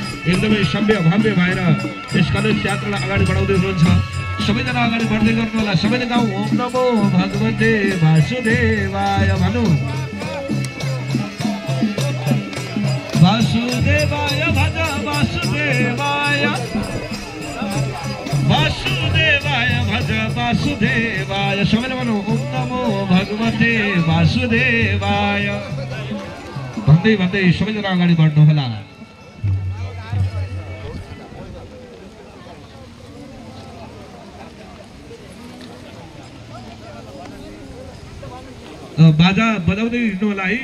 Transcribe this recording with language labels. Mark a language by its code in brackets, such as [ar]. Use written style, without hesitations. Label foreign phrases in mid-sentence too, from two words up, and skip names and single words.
[ne] एकदमै सभ्य भव्य भएर यस कलेज यात्रालाई अगाडि बढाउँदै हुनुहुन्छ। सबैजना अगाडि बढ्दै गर्नु होला। सबैले गाउँ [sa] ओम नमो भगवते वासुदेवाय [ne] भनु। [sa] वासुदेवाय भज वासुदेवाय वासुदेवाय भज वासुदेवाय। [ne] सबैले भनौँ [sa] ओम नमो भगवते वासुदेवाय [ne] भन्दै भन्दै सबैजना अगाडि बढ्नु होला। बाजा बजाउँदै हिँड्नु होला है।